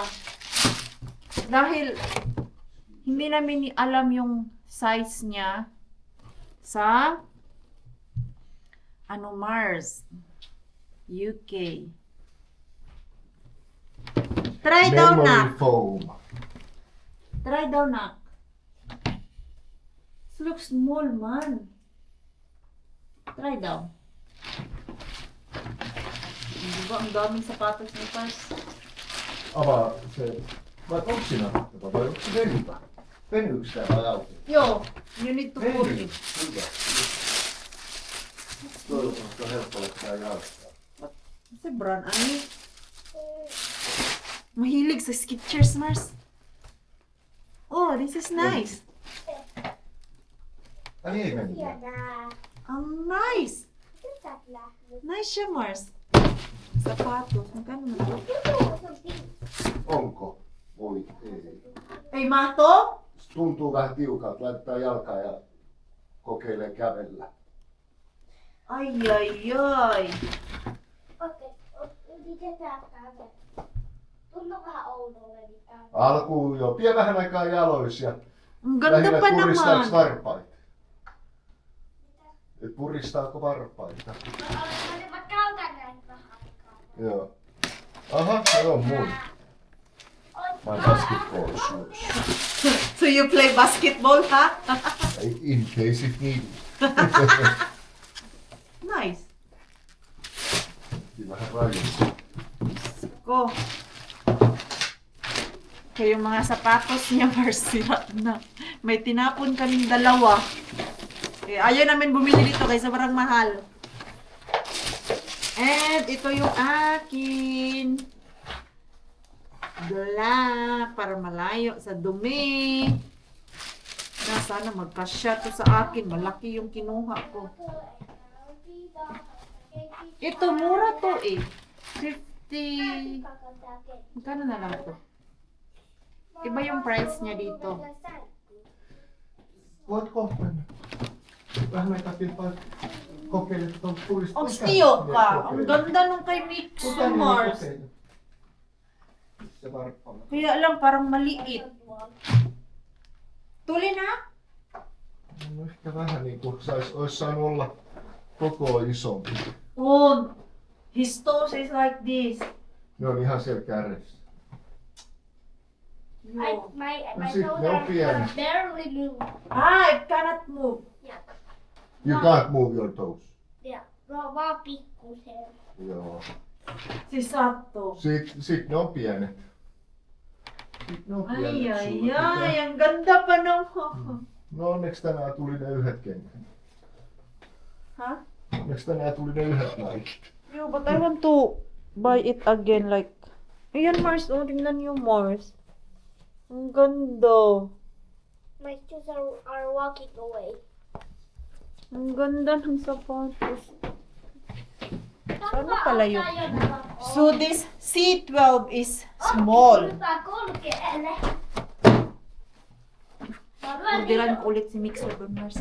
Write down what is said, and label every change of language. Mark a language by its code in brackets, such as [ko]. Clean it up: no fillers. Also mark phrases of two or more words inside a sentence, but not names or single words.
[tl] Dahil hindi namin alam yung size niya sa Mars, UK. Try daw Memory na. foam. Try daw na. [en] This looks small man. [tl] Try daw. Di ba ang daming sapatos ni Pars? [fi] Avaa se. Vai onko siinä vai onko se venyvä? Venyykö sitä vai auki? [en] Yo, you need to pull [fi] Veny. [en] it. [fi] Hyvä. Toivottavasti on helppo laittaa jalkaan. [tl] Kasi brand ano? Mahilig sa Skechers, Mars. [en] Oh, this is nice. [fi] Ai ei mennyt. [tl] Nice. Nice siya, Mars. Sapatos. Magkano na to? [fi] Onko? Voi ei. Ei mahto? Tuntuu vähän tiukalta. Laittaa jalkaa ja kokeilee kävellä. Ai, ai, ai. Okei, yritetään käydä. Tuntuu vähän oudolle. Alkuun jo. Pidä vähän aikaa jaloissa ja [tl] Ang ganda [fi] lähinnä [tl] pa [fi] puristaako [tl] naman. [fi] varpaita. Et puristaako varpaita? Mä käytän näitä vähän aikaa. Joo. Aha, se on mun. [en] My basketball shoes. So you play basketball, ha? In case if needed. Nice. [fi] Vähän rajoissa. Ko. [tl] Kaya yung mga sapatos niya, Mars, sira na. May tinapon kaming dalawa. Eh, ayaw namin bumili dito kaysa parang mahal. And ito yung akin. Black. Para malayo sa dumi. Na sana magkasya to sa akin. Malaki yung kinuha ko. Ito, mura to eh. 50. Magkano na lang to? Iba yung price niya dito. [fi] Voitko mennä? Vähän aikaa kilpaa kokeile tuon purista. [tl] Ang stiyo ka. Ang ganda nung kay Mixo, Mars. [fi] Se varppaa. [tl] Kaya lang parang maliit. [fi] Tuli na? No ehkä vähän niinku ois saanut olla koko isompi. [en] Oh, his toes is like this. [fi] Ne on ihan siellä kärjessä. [en] My Is it toes Nokian? are barely move. Ah, it cannot move. Yeah. You can't move your toes. Yeah. [fi] Vaan pikkusen. Joo. [tl] Si Sato. [fi] Sit ne on pienet. Sit ne on pienet Ai, ai, sulle. ai, [tl] ang ganda pa naman. [fi] No onneksi tänään tuli ne yhdet kengät. Ha? Onneksi tänään tuli ne yhdet Nikit. [en] Yo, but I want to buy it again, like... [tl] Ayan, Mars, oh, tingnan niyo, Mars. Ang ganda. [en] My shoes are walking away. [tl] Ang ganda ng sapatos. Ano pala yun? [en] So this C12 is small. [tl] Orderan ko ulit si Mixer doon, Mars.